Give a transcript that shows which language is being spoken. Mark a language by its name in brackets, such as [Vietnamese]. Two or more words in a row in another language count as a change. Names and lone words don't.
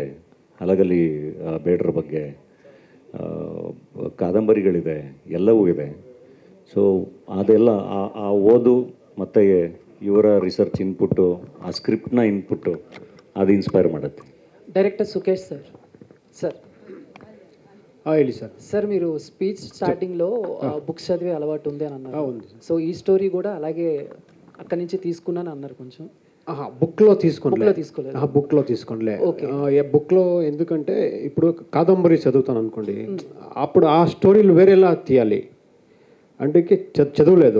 [Kannada] ಅಲಗಲಿ ಬೇಡ್ರ ಬಗ್ಗೆ ಕಾದಂಬರಿಗಳಿದೆ, ಎಲ್ಲವೂ ಇದೆ. ಸೊ ಅದೆಲ್ಲ ಆ ಓದು ಮತ್ತು ಇವರ [English] research input, [Kannada] ಆ ಸ್ಕ್ರಿಪ್ಟ್ನ ಇನ್ಪುಟ್ಟು ಅದು ಇನ್ಸ್ಪೈರ್ ಮಾಡುತ್ತೆ. ಡೈರೆಕ್ಟರ್ ಸುಖೇಶ್ ಸರ್ ಹೇಳಿ [Telugu] సార్ మీరు [English] speech starting [Telugu] బుక్స్ చదివే అలవాటు ఉంది అని అన్నారు. సో ఈ స్టోరీ కూడా అలాగే అక్కడి నుంచి తీసుకున్నాను అన్నారు. కొంచెం బుక్లో తీసుకోండి. బుక్లో ఎందుకంటే ఇప్పుడు కాదంబరి చదువుతాను అనుకోండి, అప్పుడు ఆ స్టోరీలు వేరేలా తీయాలి అంటే చదవలేదు.